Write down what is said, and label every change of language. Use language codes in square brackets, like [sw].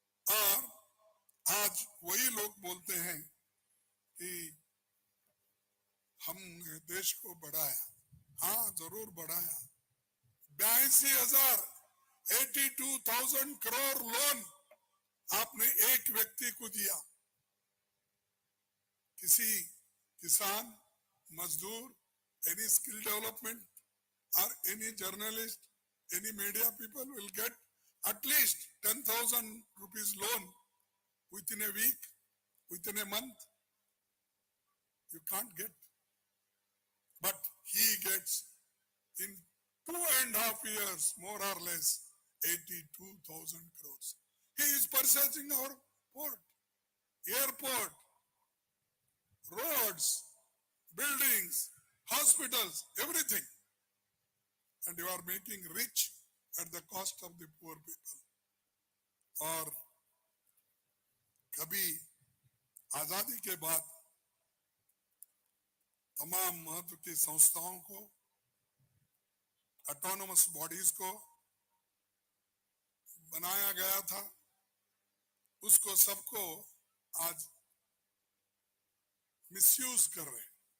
[hi] और आज वही लोग बोलते हैं कि हमने देश को बढ़ाया। हाँ, जरूर बढ़ाया। 82,000 करोड़ लोन आपने एक व्यक्ति को दिया। किसी किसान, मजदूर, [en] any skill development or any journalist, any media people will get at least 10,000 rupees loan within a week, within a month. You can't get. But he gets in 2.5 years, more or less, 82,000 crores. He is purchasing our port, airport, roads, buildings, hospitals, everything. And you are making rich at the cost of the poor people. [hi] और कभी आजादी के बाद तमाम महत्व की संस्थाओं को, ऑटोनोमस बॉडीज को बनाया गया था, उसको सबको आज मिसयूज कर रहे हैं।